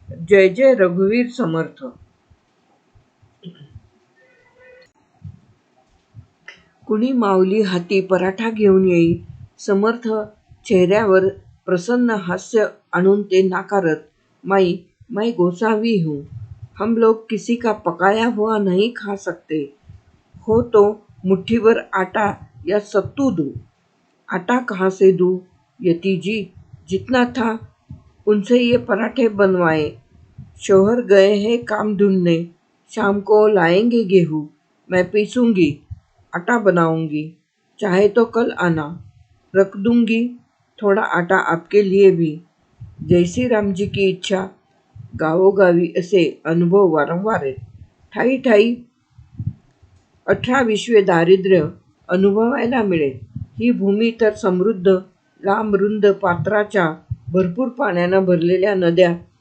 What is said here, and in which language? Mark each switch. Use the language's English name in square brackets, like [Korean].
[Marathi] जय जय रघुवीर समर्थ. कुणी माऊली हाती पराठा घेऊन येई. समर्थ चेहऱ्यावर प्रसन्न हास्य आणून ते नाकारत. [Hindi] मैं गोसावी हूँ. हम लोग किसी का पकाया हुआ नहीं खा सकते. हो तो मुट्ठीभर आटा या सत्तू दूँ. आटा कहाँ से दूँ यती जी? जितना था उनसे ये पराठे बनवाए. शौहर गए हैं काम ढूंढने. शाम को लाएंगे गेहूँ. मैं पीसूंगी, आटा बनाऊंगी. चाहे तो कल आना. रख दूंगी थोडा आटा आपके लिए भी. जैसी रामजी की इच्छा. [Marathi] गावोगावी असे अनुभव वारंवार आहेत. ठायी ठायी 18-20 दारिद्र्य अनुभवायला मिळेल. ही भूमी तर समृद्ध. लांब रुंद पात्राच्या, भरपूर पाण्यानं भरलेल्या नद्या.